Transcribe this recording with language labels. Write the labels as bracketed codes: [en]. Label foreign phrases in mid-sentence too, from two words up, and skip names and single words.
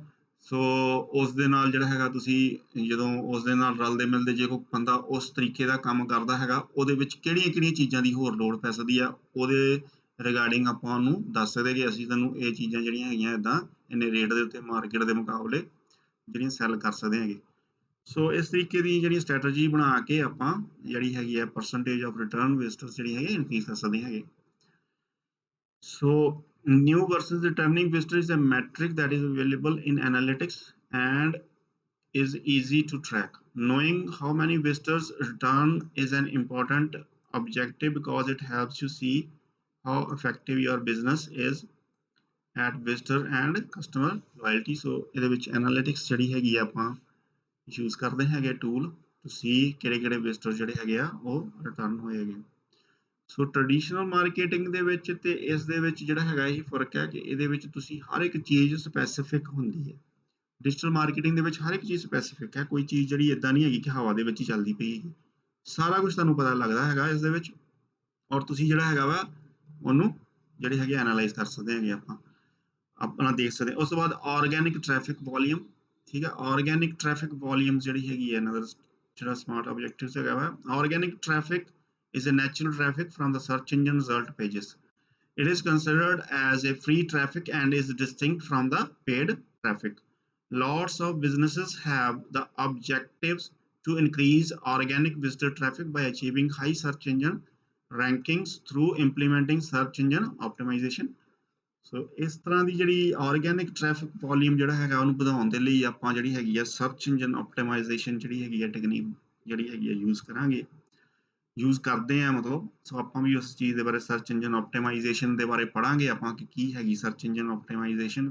[pa] ਸੋ ਉਸ ਦੇ ਨਾਲ ਜਿਹੜਾ ਹੈਗਾ ਤੁਸੀਂ ਜਦੋਂ ਉਸ ਦੇ ਨਾਲ ਰਲਦੇ ਮਿਲਦੇ ਜੇ ਕੋਈ ਬੰਦਾ ਉਸ ਤਰੀਕੇ ਦਾ ਕੰਮ ਕਰਦਾ ਹੈਗਾ, ਉਹਦੇ ਵਿੱਚ ਕਿਹੜੀਆਂ ਚੀਜ਼ਾਂ ਦੀ ਹੋਰ ਲੋੜ ਪੈ ਸਕਦੀ ਆ, ਉਹਦੇ ਰਿਗਾਰਡਿੰਗ ਆਪਾਂ ਉਹਨੂੰ ਦੱਸ ਸਕਦੇ ਕਿ ਅਸੀਂ ਤੈਨੂੰ ਇਹ ਚੀਜ਼ਾਂ ਜਿਹੜੀਆਂ ਹੈਗੀਆਂ ਇਦਾਂ ਇੰਨੇ ਰੇਟ ਦੇ ਉੱਤੇ ਮਾਰਕੀਟ ਦੇ ਮੁਕਾਬਲੇ ਜਿਹੜੀਆਂ ਸੈੱਲ ਕਰ ਸਕਦੇ ਹੈਗੇ। ਸੋ ਇਸ ਤਰੀਕੇ ਦੀ ਜਿਹੜੀ ਸਟ੍ਰੈਟਜੀ ਬਣਾ ਕੇ ਆਪਾਂ ਜਿਹੜੀ ਹੈਗੀ ਹੈ [en] percentage of return visitors [pa] ਜਿਹੜੀ ਹੈਗੀ ਇਨਕਰੀਜ਼ ਕਰ ਸਕਦੇ ਹੈਗੇ। [en] So new versus returning visitor is a metric that is available in analytics and is easy to track. Knowing how many visitors return is an important objective because it helps you see how effective your business is at visitor and customer loyalty. [pa] So ਇਹਦੇ ਵਿੱਚ analytics ਜਿਹੜੀ ਹੈਗੀ ਆ ਆਪਾਂ ਯੂਜ਼ ਕਰਦੇ ਹੈਗੇ [en] tool to see [pa] ਕਿਹੜੇ ਵਿਜ਼ਟਰ ਜਿਹੜੇ ਹੈਗੇ ਆ ਉਹ ਰਿਟਰਨ ਹੋਏ ਹੈਗੇ। ਸੋ [en] traditional marketing [pa] ਦੇ ਵਿੱਚ ਤੇ ਇਸ ਦੇ ਵਿੱਚ ਜਿਹੜਾ ਹੈਗਾ ਇਹ ਫਰਕ ਹੈ ਕਿ ਇਹਦੇ ਵਿੱਚ ਤੁਸੀਂ ਹਰ ਇੱਕ ਚੀਜ਼ ਸਪੈਸੀਫਿਕ ਹੁੰਦੀ ਹੈ। [en] digital marketing [pa] ਦੇ ਵਿੱਚ ਹਰ ਇੱਕ ਚੀਜ਼ ਸਪੈਸੀਫਿਕ ਹੈ, ਕੋਈ ਚੀਜ਼ ਜਿਹੜੀ ਇਦਾਂ ਨਹੀਂ ਹੈਗੀ ਕਿ ਹਵਾ ਦੇ ਵਿੱਚ ਹੀ ਚੱਲਦੀ ਪਈ ਹੈਗੀ, ਸਾਰਾ ਕੁਝ ਤੁਹਾਨੂੰ ਪਤਾ ਲੱਗਦਾ ਹੈਗਾ ਇਸ ਦੇ ਵਿੱਚ, ਔਰ ਤੁਸੀਂ ਜਿਹੜਾ ਹੈਗਾ ਵਾ ਉਹਨੂੰ ਜਿਹੜੇ ਹੈਗੇ ਐਨਾਲਾਈਜ਼ ਕਰ ਸਕਦੇ ਹੈਗੇ ਆਪਾਂ ਆਪਣਾ ਦੇਖ ਸਕਦੇ। ਉਸ ਤੋਂ ਬਾਅਦ [en] organic traffic volume, [pa] ਠੀਕ ਹੈ। [en] organic traffic volume [pa] ਜਿਹੜੀ ਹੈਗੀ ਹੈ ਇਹਨਾਂ ਦਾ ਜਿਹੜਾ [en] smart objectives [pa] ਹੈਗਾ ਵਾ, [en] organic traffic is a natural traffic from the search engine result pages. It is considered as a free traffic and is distinct from the paid traffic. Lots of businesses have the objectives to increase organic visitor traffic by achieving high search engine rankings through implementing search engine optimization. [pa] ਸੋ ਇਸ ਤਰ੍ਹਾਂ ਦੀ ਜਿਹੜੀ [en] organic traffic volume [pa] ਜਿਹੜਾ ਹੈਗਾ ਉਹਨੂੰ ਵਧਾਉਣ ਦੇ ਲਈ ਆਪਾਂ ਜਿਹੜੀ ਹੈਗੀ ਆ [en] search engine optimization [pa] ਜਿਹੜੀ ਹੈਗੀ ਆ ਟੈਕਨੀਕ ਜਿਹੜੀ ਹੈਗੀ ਆ ਯੂਜ਼ ਕਰਦੇ ਆ ਮਤਲਬ। ਸੋ ਆਪਾਂ ਵੀ ਉਸ ਚੀਜ਼ ਦੇ ਬਾਰੇ [en] search engine optimization [pa] ਦੇ ਬਾਰੇ ਪੜਾਂਗੇ ਆਪਾਂ ਕਿ ਕੀ ਹੈਗੀ [en] search engine optimization.